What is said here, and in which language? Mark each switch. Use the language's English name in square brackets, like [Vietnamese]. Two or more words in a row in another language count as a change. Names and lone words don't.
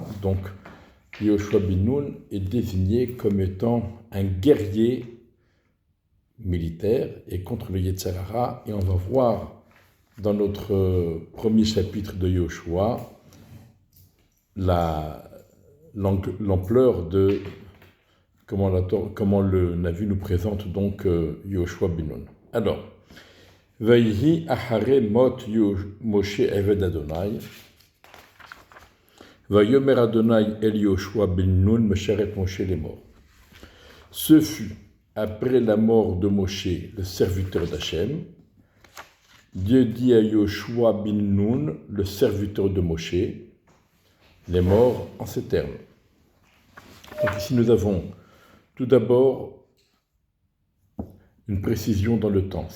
[French] Donc, Yehoshua ben Nun est désigné comme étant un guerrier militaire et contre le [Hebrew] יצר הרע. [French] Et on va voir dans notre premier chapitre de Yehoshua l'ampleur de comment le Navi nous présente donc Yehoshua ben Nun. Alors, [Hebrew] ויהי אחרי מות משה עבד אדני, ויאמר אדני אל יהושע בן נון משרת משה [French] les morts. Ce fut après la mort de Moshe, le serviteur d'Hachem. Dieu dit à Yehoshua ben Nun, le serviteur de Moshe, les morts en ces termes. Donc ici nous avons tout d'abord une précision dans le temps.